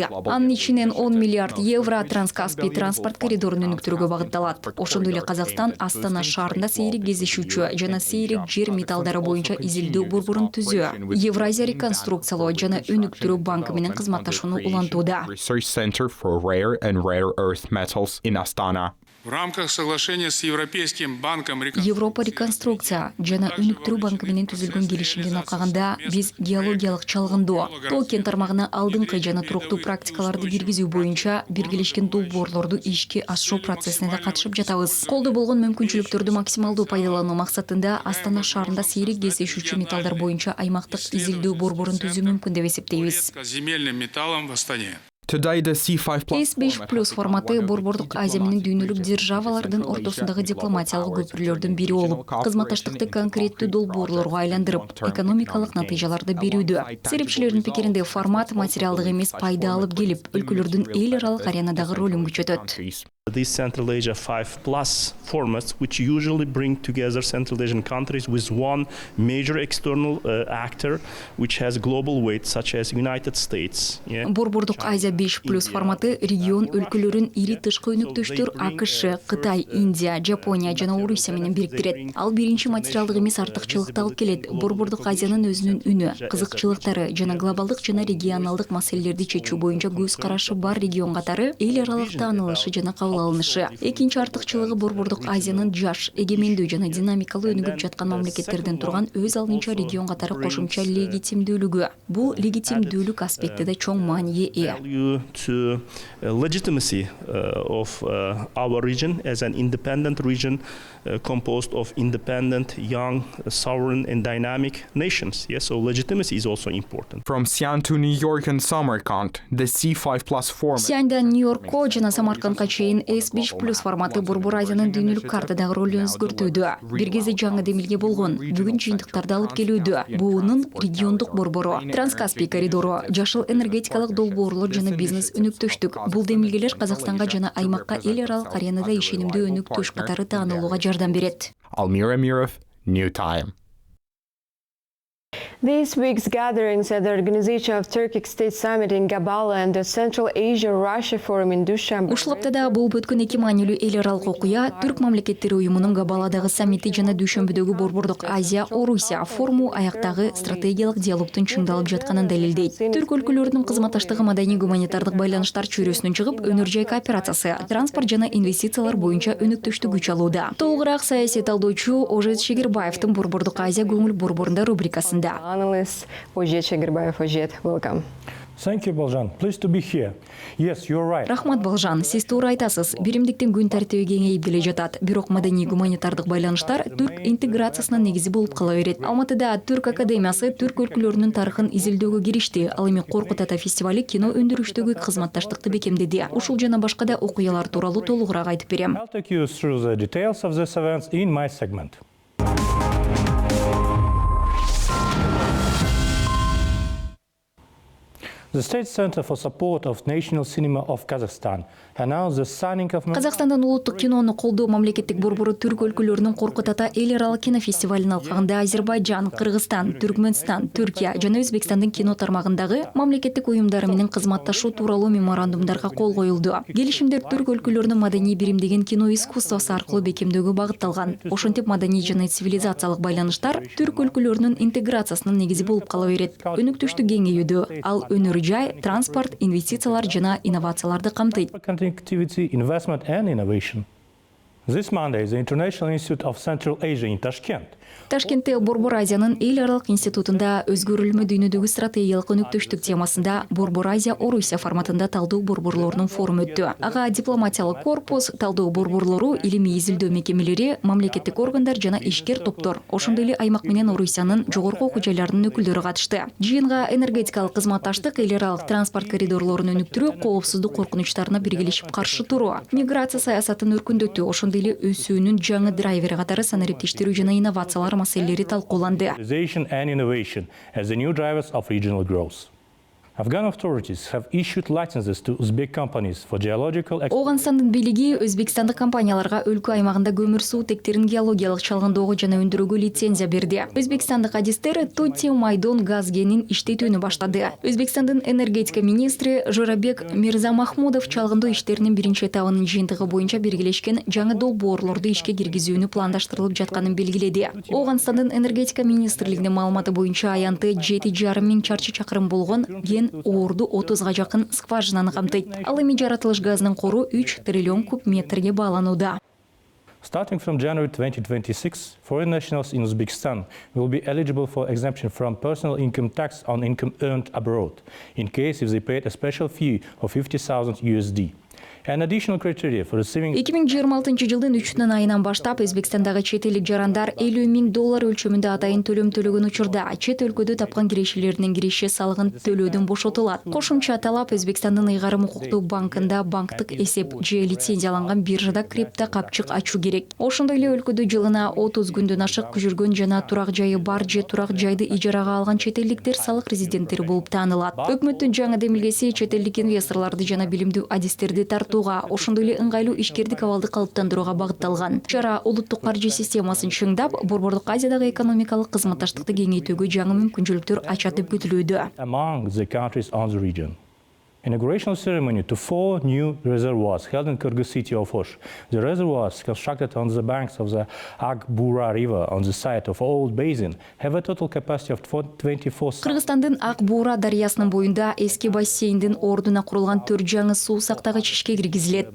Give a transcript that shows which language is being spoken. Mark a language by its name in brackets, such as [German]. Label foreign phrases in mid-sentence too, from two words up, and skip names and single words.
[Kyrgyz] Анын ичинен 10 миллиард евро Транскаспий транспорт коридорун өнүктүрүүгө багытталат. Ошондой эле Казакстан Астана шаарында сейрек кездешүүчү жана сейрек жер металлдары боюнча изилдөө борборун түзүү, Евразия реконструкциялоо жана өнүктүрүү банкы менен кызматташууну улантууда. [English] Research Center for Rare and Rare Earth Metals in Astana. [Russian] В рамках соглашения с Европейским банком [Kyrgyz] Европа реконструкция жана өнүктүрүү банкы менен түзүлгөн келишимдин алкагында биз геологиялык чалгындоо, токен тармагына алдыңкы жана туруктуу практикаларды киргизүү боюнча биргелешкен долбоорлорду ишке ашыруу процессине да катышып жатабыз. Колдо болгон мүмкүнчүлүктөрдү максималдуу пайдалануу максатында Астана шаарында сейрек кездешүүчү металлдар боюнча аймактык изилдөө борборун түзүү мүмкүн деп эсептейбиз. [Russian] земельным металлом в Астане. [English] Today, the C5 [Kyrgyz] S5+ форматы борбордук Азия менен дүйнөлүк державалардын ортосундагы дипломатиялык көпүрлөрдүн бири болуп, кызматташтыкты конкреттүү долбоорлорго айландырып, экономикалык натыйжаларды берүүдө. Серепчилердин пикиринде формат материалдык эмес пайда алып келип, өлкөлөрдүн эл аралык аренадагы ролун күчөтөт. [English] These Central Asia 5+ formats, which usually bring together Central Asian countries with one major external actor, which has global weight, such as United States. [Kyrgyz] Борбордук Азия 5+ форматы регион өлкөлөрүн ири тышкы өнүктөштөр АКШ, Кытай, Индия, Жапония жана Орусия менен бириктирет. Ал биринчи материалдык эмес артыкчылыкты алып келет. Борбордук Азиянын өзүнүн үнү, кызыкчылыктары жана глобалдык жана регионалдык маселелерди чечүү боюнча көз карашы бар регион катары эл аралык таанылышы жана кабыл алынышы. Экинчи артыкчылыгы Борбордук Азиянын жаш, эгемендүү жана динамикалуу өнүгүп жаткан мамлекеттерден турган өз алдынча регион катары кошумча легитимдүүлүгү. Бул легитимдүүлүк аспекти да чоң мааниге ээ. [English] To legitimacy of our region as an independent region composed of independent, young, sovereign and dynamic nations. Yes, so legitimacy is also important. From Xi'an to New York and Samarkand, the C5+ format. [Kyrgyz] Сиандан Нью-Йоркко жана Самаркандка чейин S5+ форматы Борбор Азиянын дүйнөлүк картадагы ролун өзгөртүүдө. Бир кезде жаңы демилге болгон, бүгүн жыйынтыктарды алып келүүдө. Буунун региондук борбору, Транскаспий коридору, жашыл энергетикалык долбоорлор жана бизнес өнүктөштүк. Бул демилгелер Казакстанга жана аймакка эл аралык аренада ишенимдүү өнүктөш катары таанылууга жардам берет. [English] Almir Amirov, New Time. This week's gatherings at the Organization of Turkic State Summit in Gabala and the Central Asia-Russia Forum in Dushanbe. [Kyrgyz] Ушлаптада болуп өткөн эки маанилүү эл аралык окуя Түрк мамлекеттери уюмунун Габаладагы саммити жана Дүйшөмбүдөгү Борбордук Азия-Орусия форуму аяктагы стратегиялык диалогтун чыңдалып жатканын далилдейт. Түрк өлкөлөрүнүн кызматташтыгы маданий-гуманитардык байланыштар чөйрөсүнөн чыгып, өнөр жай кооперациясы, транспорт жана инвестициялар боюнча өнүктөштү күч алууда. Толугураак саясий талдоочу Ожет Шегирбаевдин Борбордук Азия көңүл борборунда рубрикасында. [English] Analyst Ожет Шегирбаев. Ожет, welcome. Thank you, Baljan. Pleased to be here. Yes, you're right. [Kyrgyz] Рахмат, Балжан. Сиз туура айтасыз. Биримдиктин күн тартиби кеңейип келе жатат. Бирок маданий-гуманитардык байланыштар түрк интеграциясынын негизи болуп кала берет. Алматыда Түрк академиясы түрк өлкөлөрүнүн тарыхын изилдөөгө киришти. Ал эми Коркут Ата фестивали кино өндүрүштөгү кызматташтыкты бекемдеди. Ушул жана башка да окуялар тууралуу толугураак айтып берем. [English] I'll take you through the details of this event in my segment. The State Center for Support of National Cinema of Kazakhstan announced the signing of... [Kyrgyz] Казакстандын улуттук кинону колдоо мамлекеттик борбору түрк өлкөлөрүнүн Коркут Ата эл аралык кинофестивалын алкагында Азербайжан, Кыргызстан, Түркмөнстан, Түркия жана Өзбекстандын кино тармагындагы мамлекеттик уюмдары менен кызматташуу тууралуу меморандумдарга кол коюлду. Келишимдер түрк өлкөлөрүнүн маданий биримдигин кино искусствосу аркылуу бекемдөөгө багытталган. Ошентип маданий жана цивилизациялык байланыштар түрк өлкөлөрүнүн интеграциясынын негизи болуп кала берет. Өнүктүштү кеңейүүдө ал өнөр жай, транспорт, инвестициялар жана инновацияларды камтыйт. [English] Connectivity, investment and innovation. This Monday, the International Institute of Central Asia in Tashkent. [Kyrgyz] Ташкентте Борбор Азиянын эл аралык институтунда өзгөрүлмө дүйнөдөгү стратегиялык өнүктөштүк темасында Борбор Азия Орусия форматында талдоо борборлорунун форуму өттү. Ага дипломатиялык корпус, талдоо борборлору, илимий изилдөө мекемелери, мамлекеттик органдар жана ишкер топтор, ошондой эле аймак менен Орусиянын жогорку окуу жайларынын өкүлдөрү катышты. Жыйынга энергетикалык кызматташтык, эл аралык транспорт коридорлорун өнүктүрүү, коопсуздук коркунучтарына биргелешип каршы туруу, миграция саясатын өркүндөтүү, ошондой эле өсүүнүн жаңы драйвери катары санариптештирүү жана инновациялар маселелери талкууланды. [English] And innovation as the new drivers of regional growth. Afghan authorities have issued licenses to Uzbek companies for geological... [Kyrgyz] Оғанстандын бийлиги Өзбекстандык компанияларга өлкө аймагында көмүр суутектерин геологиялык чалгындоого жана өндүрүүгө лицензия берди. Өзбекстандык адистер Тотти Майдон газ кенин иштетүүнү баштады. Өзбекстандын энергетика министри Жорабек Мирзамахмудов чалгындоо иштеринин биринчи этабынын жыйынтыгы боюнча биргелешкен жаңы долбоорлорду ишке киргизүүнү пландаштырылып жатканын белгиледи. Оғанстандын энергетика министрлигинин маалыматы боюнча аянты 7,5 миң чарчы чакырым болгон ген орду 30га жакын скважинаны камтыйт. Ал эми жаратылыш газынын кору 3 триллион куб метрге бааланууда. [English] Starting from January 2026, foreign nationals in Uzbekistan will be eligible for exemption from personal income tax on income earned abroad, in case if they paid a special fee of $50,000 USD. An additional criteria for receiving [Kyrgyz] 2026 жылдын 3 айынан баштап Өзбекстандагы чет элдик жарандар $50,000 өлчөмүндө атайын төлөм төлөгөн учурда чет өлкөдө тапкан кирешелеринин киреше салыгын төлөөдөн бошотулат. Кошумча талап Өзбекстандын ыйгарым укуктуу банкында банктык эсеп же лицензияланган биржада крипто капчык ачуу керек. Ошондой эле өлкөдө жылына 30 күндөн ашык жүргөн жана турак жайы бар же турак жайды ижарага алган чет элдиктер салык резиденттери болуп таанылат. Өкмөттүн жаңы демилгеси чет элдик инвесторлорду жана билимдүү адистерди тартууга, ошондой эле ыңгайлуу ишкердик абалды калыптандырууга багытталган. Чара улуттук каржы системасын чыңдап, Борбордук Азиядагы экономикалык кызматташтыкты кеңейтүүгө жаңы мүмкүнчүлүктөр ачат деп күтүлүүдө. [English] among the countries on the region. Inaugurational ceremony to 4 new reservoirs held in Kyrgyz city of Osh. The reservoirs, constructed on the banks of the Akbura River on the site of old basin, have a total capacity of 24,000. [Kyrgyz] Кыргызстандын Акбура дарыясынын боюнда эски бассейндин ордуна курулган 4 жаңы суу сактагыч ишке киргизилет.